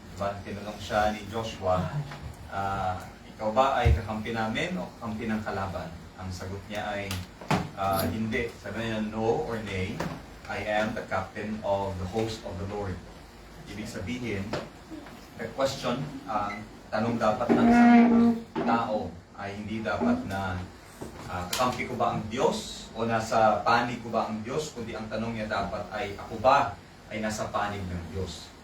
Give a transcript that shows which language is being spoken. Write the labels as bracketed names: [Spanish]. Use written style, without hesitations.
[Filipino] Diba, tinanong siya ni Joshua, ikaw ba ay kakampi namin o kakampi ng kalaban? Ang sagot niya ay, hindi. Sabi niya, [English] no or nay, I am the captain of the host of the Lord. [Filipino] Ibig sabihin, [English] the question, [Filipino] tanong dapat ng isang tao ay hindi dapat na kakampi ko ba ang Diyos o nasa panig ko ba ang Diyos, kundi ang tanong niya dapat ay ako ba ay nasa panig ng Diyos.